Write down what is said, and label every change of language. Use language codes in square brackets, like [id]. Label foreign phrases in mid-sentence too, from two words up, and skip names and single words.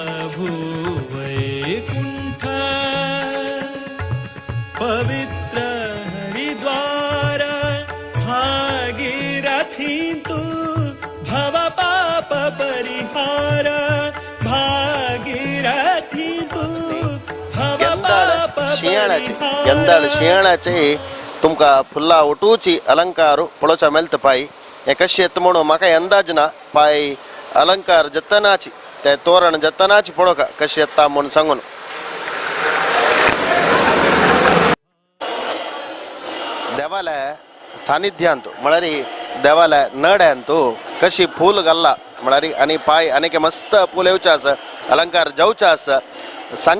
[mr] भूवैकुण्ठ पवित्र हरिद्वार भागीरथी तू भव पाप परिहार भागीरथी तू भव पाप [kok] यंदाळ शियाळाचे तुमकां फुल्ला उठूची अलंकार पळोवच्या मेळता पायी हें कशें येता म्हणून म्हाका अंदाज ना पाय अलंकार जतनाची ते तोरण जतनाची पळोवका कशें येता म्हणून सांगून देवालय सानिध्यांत म्हळ्यार देवालय नड्यांत कशी फूल घाल्ला म्हळ्यार आनी पाय आनीक मस्त फूल येवचें आसा अलंकार जावचें आसा सांजे